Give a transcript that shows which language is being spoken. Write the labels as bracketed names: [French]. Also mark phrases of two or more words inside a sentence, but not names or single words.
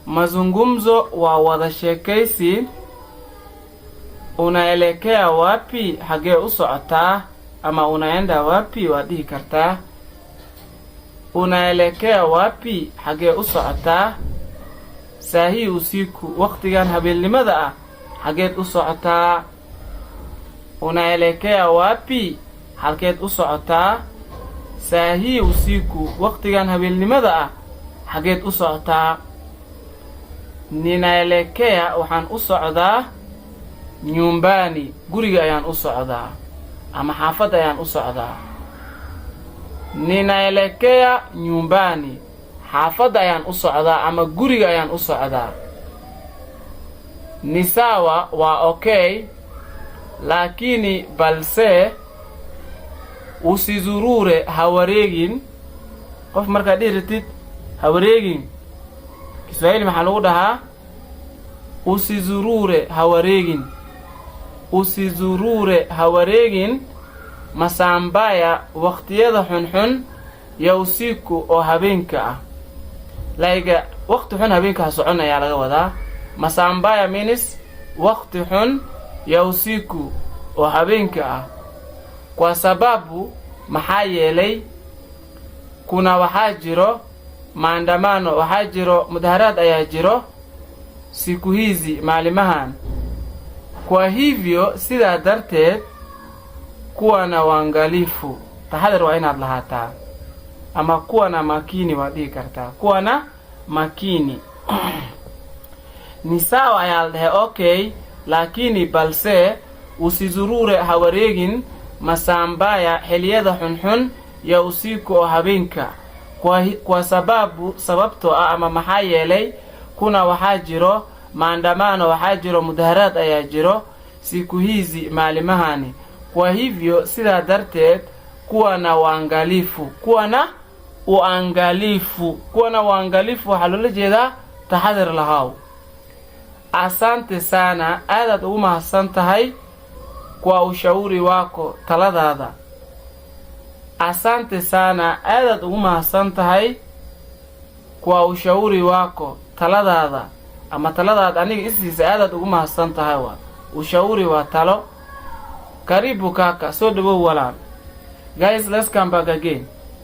[Somali] Mazungumzo wa wada sheekaysi. [Swahili] Unaelekea wapi? [Somali] Hagee u socotaa? Ama [Swahili] unaenda wapi [Somali] waad dhihi kartaa. [Swahili] Unaelekea wapi? [Somali] Hagee u socotaa? Saahi usiku, waqtigan habeenimada ah hageed u socotaa. [Swahili] Unaelekea wapi? [Somali] Halkeed u socotaa? Saahi usiku, waqtigan habeenimada ah hageed u socotaa. Ninaelekea, waxaan u socdaa nyumbani, guriga ayaan u socdaa ama xaafadda ayaan u socdaa. [Swahili] Ninaelekea nyumbani, [Somali] xaafadda ayaan u socdaa ama guriga ayaan u socdaa. [Swahili] Ni sawa, [Somali] waa okay, lakini balse usizurure, ha wareegin. Qof markaad dhihi ratid ha wareegin, Kiswahili maxaa lagu dhahaa? Usizurure, ha wareegin. Usizurure, ha wareegin masaambaya, waqtiyada xunxun [Swahili] ya usiku [Somali] oo habeenka ah. Like waqti xun habeenka ha socon ayaa laga wadaa. Masaambaya means waqti xun [Swahili] ya usiku [Somali] oo habeenka ah. [Swahili] Kwa sababu [Somali] maxaa yeelay kuna waxaa jiro maandamano, waxaa jiro mudaharaad ayaa jiro [Swahili] siku hizi [Somali] maalimahan. [Swahili] Kwa hivyo [Somali] sidaa darteed [Swahili] kuwa na waangalifu, [Somali] taxadar waa inaad lahaataa ama [Swahili] kuwa na makini [Somali] waad dhihi kartaa. [Swahili] Kuwa na makini. Ni sawa [Somali] ayaa la dhahay okay, lakini balse usizurure, ha wareegin masaambaya, xiliyada xunxun [Swahili] ya usiku [Somali] oo habeenka. [Swahili] Kwa sababu [Somali] sababtoo ah ama maxaa yeelay kuna waxaa jiro maandamano, waxaa jiro mudaharaad ayaa jiro [Swahili] siku hizi [Somali] maalimahani. [Swahili] Kwa hivyo [Somali] sidaa darteed [Swahili] kuwa na waangalifu. Kuwa na uangalifu. Kuwa na waangalifu [Somali] waxaa loola jeedaa taxadar lahaw. [Swahili] Asante sana, [Somali] aadaad ugu mahadsan tahay [Swahili] kwa ushauri wako, [Somali] taladaada. [Swahili] Asante sana, [Somali] aadaad ugu mahadsan tahay [Swahili] kwa ushauri wako, [Somali] taladaada. Ama taladaad aniga isiisa aadaad ugu mahadsan tahay waa. Ushauri waa talo. [Swahili] Karibu kaka, [Somali] soo dhawow walaal. [English] Guys, let's come back again.